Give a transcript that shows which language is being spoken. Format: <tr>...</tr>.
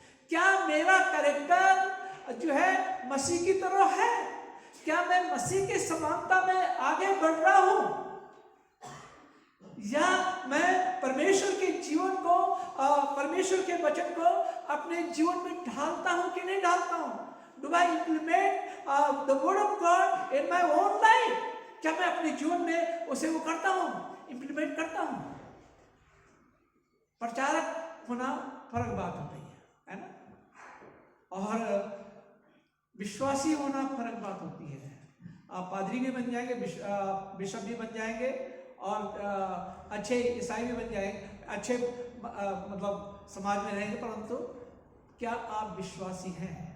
<hi>क्या मेरा कैरेक्टर जो है मसीह की तरह है? क्या मैं मसीह की समानता में आगे बढ़ रहा हूं, या मैं परमेश्वर के जीवन को, परमेश्वर के वचन को अपने जीवन में ढालता हूं कि नहीं ढालता हूं?</hi> <en>Do I implement the word of God in my own life?</en> <hi>क्या मैं अपने जीवन में उसे वो करता हूं, इंप्लीमेंट करता हूं? प्रचारक होना फर्क बात होती है ना, और विश्वासी होना फर्क बात होती है. आप पादरी भी बन जाएंगे, बिशप भी बन जाएंगे, और अच्छे ईसाई भी बन जाएंगे, अच्छे मतलब समाज में रहेंगे, परंतु क्या आप विश्वासी हैं?</hi>